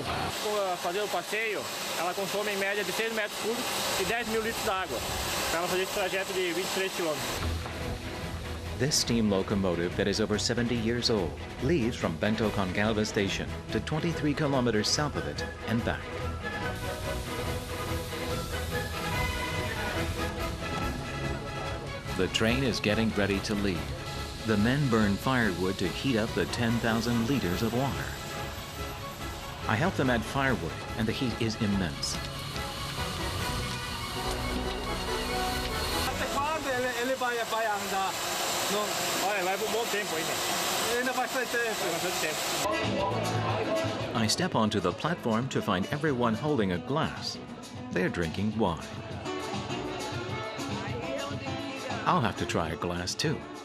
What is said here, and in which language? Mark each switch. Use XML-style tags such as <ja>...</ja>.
<pt>Para fazer o passeio, ela consome em média de 6 metros cúbicos e 10 mil litros de água, para ela fazer esse trajeto de 23 quilômetros.</pt> <en>This steam locomotive that is over 70 years old leaves from Bento Goncalves Station to 23 kilometers south of it and back. The train is getting ready to leave. The men burn firewood to heat up the 10,000 liters of water. I help them add firewood, and the heat is immense.</en> <pt>Até quando ele vai andar? Olha, leva bom tempo ainda. Ainda bastante tempo. Bastante tempo.</pt> <en>I step onto the platform to find everyone holding a glass. They're drinking wine. I'll have to try a glass too.</en>